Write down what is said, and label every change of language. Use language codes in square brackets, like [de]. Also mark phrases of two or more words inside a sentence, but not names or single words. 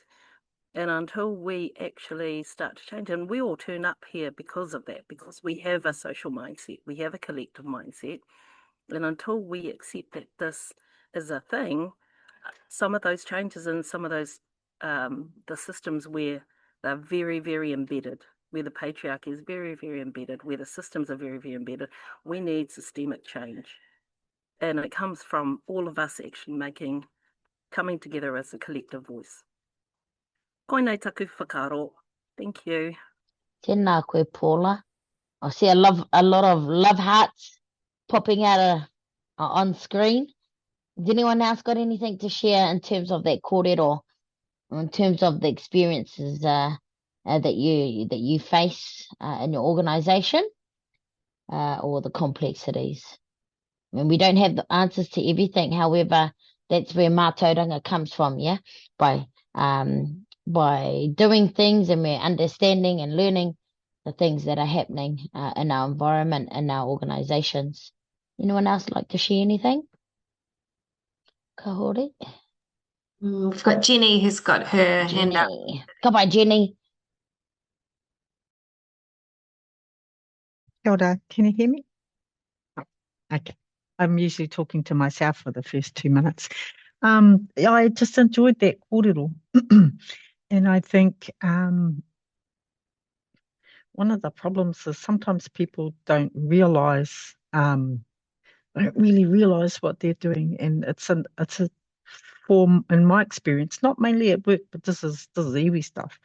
[en] And until we actually start to change, and we all turn up here because of that, because we have a social mindset, we have a collective mindset, and until we accept that this is a thing, some of those changes and some of those, the systems where they're very, very embedded, where the patriarchy is very, very embedded, where the systems are very, very embedded, we need systemic change. And it comes from all of us actually coming together as a collective voice. [mi] Koinei taku whakaro. [en] Thank you. [mi] Tēnā koe, Paula. [en] I see a lot of love hearts popping out on screen. Has anyone else got anything to share in terms of that kōrero, in terms of the experiences that you face in your organisation, or the complexities? I mean, we don't have the answers to everything. However, that's where mātauranga comes from, yeah? By doing things, and we're understanding and learning the things that are happening in our environment, in our organisations. Anyone else like to share anything? [mi] Ka hore? [en] We've got Jenny who's got her hand up. [mi] Ka pai, Jenny. Kia ora, [en] can you hear me? Oh, okay. I'm usually talking to myself for the first 2 minutes. I just enjoyed that kōrero. And I think one of the problems is sometimes people don't realise, don't really realise what they're doing, and it's a form, in my experience, not mainly at work, but this is iwi stuff.